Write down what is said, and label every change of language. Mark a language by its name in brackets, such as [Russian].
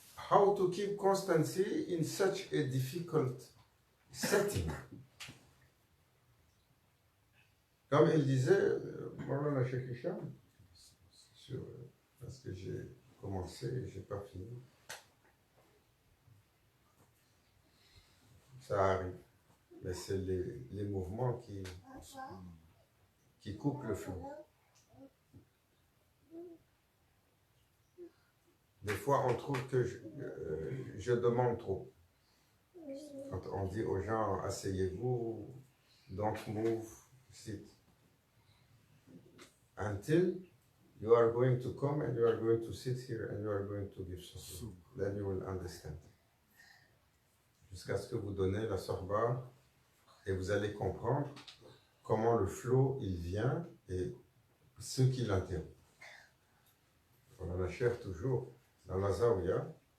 [English] How to keep constancy in such a difficult setting? [French] Comme il disait, Mawlana Cheikh Hicham, parce que j'ai commencé et je n'ai pas fini. Ça arrive. Mais c'est les mouvements qui coupent le flot. Des fois, on trouve que je demande trop. Quand on dit aux gens, asseyez-vous, [English] don't move, sit. Until You are going to come and you are going to sit here and you are going to give sohba. Then you will understand. [French] Jusqu'à ce que vous donnez la sohba et vous allez comprendre comment le flot il vient et ce qui l'interrompt. On en a cher toujours dans la zaouia.